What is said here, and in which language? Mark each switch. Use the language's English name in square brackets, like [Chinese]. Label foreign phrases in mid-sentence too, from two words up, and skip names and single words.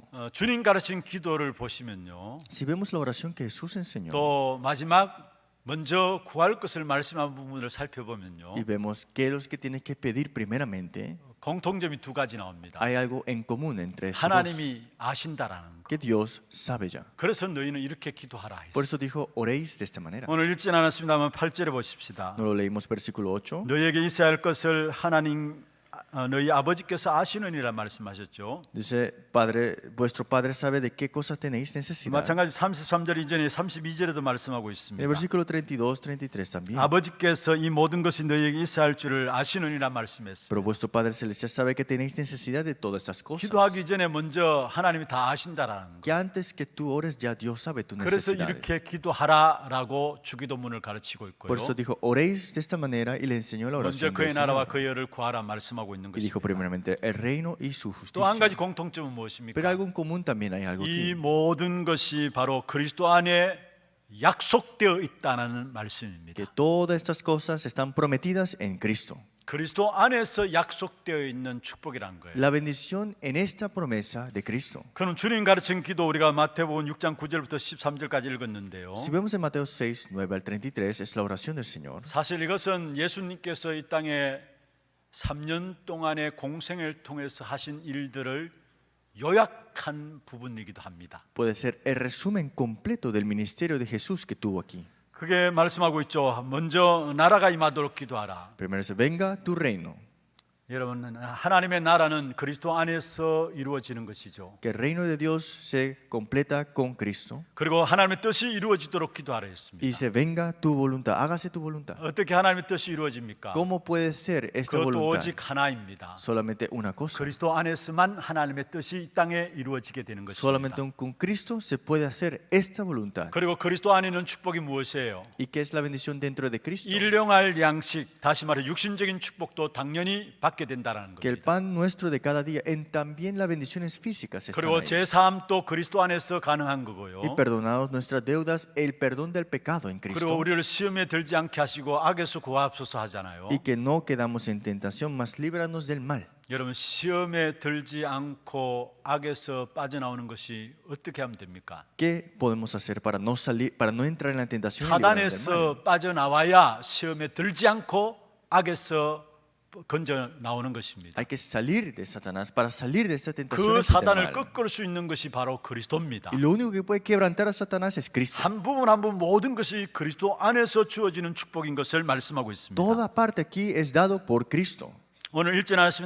[Korean] 주님 가르친 기도를 보시면요. [Spanish] Si vemos la oración que Jesús enseñó [Korean] 또 마지막 먼저 구할 것을 말씀한 부분을 살펴보면요. [Spanish] y vemos que los que tienes que pedir primeramente, [Korean] 공통점이 두 가지 나옵니다. [Spanish] hay algo en común entre estos dos, [Korean] 하나님이 아신다라는 거. [Spanish] que Dios sabe ya. [Korean] 그래서 너희는 이렇게 기도하라 [Spanish] Por [Korean] 했어요. [Spanish] eso dijo, oréis de esta manera. [Korean] 오늘 읽진 않았습니다만 8절에 보십시다. [Spanish] No lo leímos versículo 8. [Korean] 너희에게 있어야 할 것을 하나님 너희 아버지께서 아시느니라 말씀하셨죠. [Spanish] Dice, Padre, vuestro Padre sabe de qué cosas tenéis necesidad. [Korean] 마찬가지 33절 이전에 32절에도 말씀하고 [Spanish] En el [Korean] 있습니다. [Spanish] versículo 32, 33 también. [Korean] 아버지께서 이 모든 것이 너희에게 있어야 할 줄을 아시느니라 말씀했어요. [Spanish] Pero vuestro Padre Celestial sabe que tenéis necesidad de todas estas cosas. [Korean] 기도하기 전에 먼저 하나님이 다 아신다라는 거. [Spanish] Que antes que tú ores ya Dios sabe tus [Korean] 그래서 [Spanish] necesidades. [Korean] 이렇게 기도하라라고 주기도문을 가르치고 있고요. [Spanish] Por eso dijo, oréis de esta manera y le enseñó la [Korean] 먼저 [Spanish] oración [Korean] 그의 [Spanish] del [Korean] 나라와 [Spanish] Señor. [Korean] 그의 의를 구하라 말씀하고 있는 [Spanish] Y dijo [Korean] 것입니다. [Spanish] primeramente el reino y su [Korean] 또 한 가지 [Spanish] justicia. [Korean] 공통점은 무엇입니까? [Spanish] Pero algo en común también hay algo [Korean] 이 [Spanish] aquí. [Korean] 모든 것이 바로 그리스도 안에 약속되어 있다는 말씀입니다. [Spanish] Que todas estas cosas están prometidas en Cristo. [Korean] 그리스도 안에서 약속되어 있는 축복이라는 거예요. [Spanish] La bendición en esta promesa de Cristo. [Korean] 그럼 주님 가르친 기도 우리가 마태복음 6장 9절부터 13절까지 읽었는데요. [Spanish] Si vemos en Mateo 6, 9 al 33, es la oración del Señor. [Korean] 사실 이것은 예수님께서 이 땅에 3년 동안의 공생을 통해서 하신 일들을 요약한 부분이기도 합니다. [Spanish] Puede ser el resumen completo del ministerio de Jesús que tuvo aquí. [Korean] 그게 말씀하고 있죠. 먼저 나라가 임하도록 기도하라. [Spanish] Primero dice, venga tu reino. [Korean] 여러분, 하나님의 나라는 그리스도 안에서 이루어지는 것이죠. [Spanish] Que el reino de Dios se completa con Cristo. [Korean] 그리고 하나님의 뜻이 이루어지도록 기도하라 [Spanish] Y [Korean] 했습니다. [Spanish] dice, venga tu voluntad, hágase tu voluntad. [Korean] 어떻게 하나님의 뜻이 이루어집니까? [Spanish] ¿Cómo puede ser esta [Korean] 그것도 [Spanish] voluntad? [Korean] 오직 하나입니다. [Spanish] Solamente una cosa. [Korean] 그리스도 안에서만 하나님의 뜻이 이 땅에 이루어지게 되는 것입니다. [Spanish] Solamente con Cristo se puede hacer esta voluntad. [Korean] 그리고 그리스도 안에 있는 축복이 무엇이에요? [Spanish] ¿Y qué es la bendición dentro de Cristo? [Korean] 일용할 양식, 다시 말해 육신적인 축복도 당연히 받게 된다라는 [Spanish] Que el [Korean] 겁니다. [Spanish] pan nuestro de cada día, en también las bendiciones físicas están [Korean] 그리고 [Spanish] ahí. [Korean] 제3도 그리스도 안에서 가능한 거고요. [Spanish] Y perdonados nuestras deudas, el perdón del pecado en [Korean] 그리고 [Spanish] Cristo. [Korean] 우리를 시험에 들지 않게 하시고 악에서 구하옵소서 하잖아요. [Spanish] Y que no quedamos en tentación, mas líbranos del mal. [Korean] 여러분, 시험에 들지 않고 악에서 빠져나오는 것이 어떻게 하면 됩니까? [Spanish] ¿Qué podemos hacer para no salir, para no entrar en la tentación y librarnos del mal? [Korean] 사단에서 빠져나와야 시험에 들지 않고 악에서 건져 나오는 것입니다. [Spanish] Hay que salir de Satanás para salir de esta tentación. [Korean] 그 [Spanish] y del [Korean] 사단을 [Spanish] mal. [Korean] 꺾을 수 있는 것이 바로 그리스도입니다. [Spanish] Y lo único que puede quebrantar a Satanás es Cristo. [Korean] 한 부분 한 부분 모든 것이 그리스도 안에서 주어지는 축복인 것을 말씀하고 있습니다. [Spanish] Toda parte aquí es dado por Cristo. [Korean] 오늘 읽지 않았습니다.